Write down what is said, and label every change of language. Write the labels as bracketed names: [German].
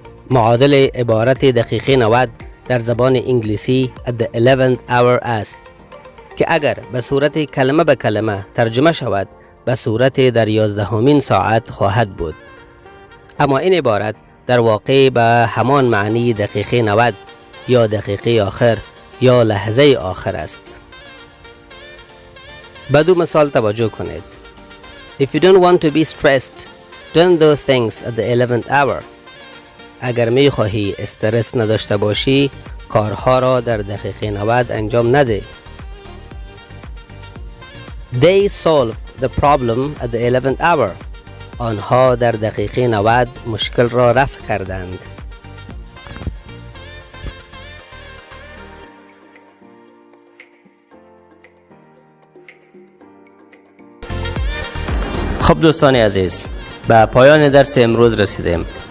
[Persian] معادل عبارت دقیقه 90 در زبان انگلیسی [English] at the 11th hour [Persian] است که اگر به صورت کلمه به کلمه ترجمه شود به صورت در 11مین ساعت خواهد بود. اما این عبارت در واقع به همان معنی دقیقه 90 یا دقیقه آخر یا لحظه آخر است. به دو مثال توجه کنید. [English] If you don't want to be stressed, don't do things at the 11th hour. [Persian] اگر می خواهی استرس نداشته باشی کارها را در دقیقه 90 انجام نده. [English] They solved the problem at the 11th hour. [Persian] آنها در دقیقه 90 مشکل را رفع کردند. خب دوستان عزیز، به پایان درس امروز رسیدیم.